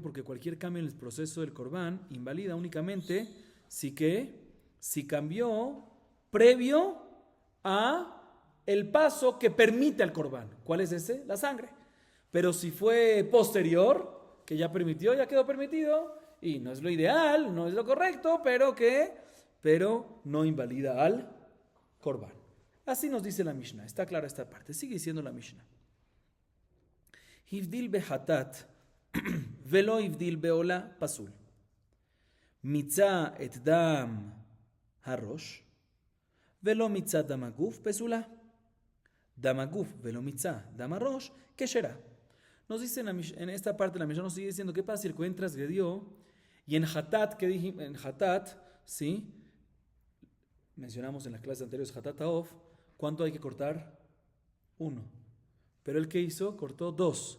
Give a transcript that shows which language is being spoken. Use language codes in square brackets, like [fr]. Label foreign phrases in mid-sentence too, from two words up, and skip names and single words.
[es] Porque cualquier cambio en el proceso del Corbán invalida únicamente si cambió previo a el paso que permite al Corbán. ¿Cuál es ese? La sangre. Pero si fue posterior, que ya permitió, ya quedó permitido, y no es lo ideal, no es lo correcto, pero no invalida al Corbán. Así nos dice la Mishnah. Está clara esta parte. Sigue diciendo la Mishnah. [he] הבדיל בחטאת ולא הבדיל בעולה פסול. מיצה את דם הראש ולא מיצה דם הגוף פסולה. דם הגוף ולא מיצה דם הראש כשרה. [es] Nos dice en esta parte la Mishnah nos sigue diciendo qué pasa si el Cohen transgredió y en Hatat, que dijimos en Hatat, ¿sí? Mencionamos en las clases anteriores [he] חטאת העוף, [es] ¿cuánto hay que cortar? 1. Pero el que hizo, cortó 2.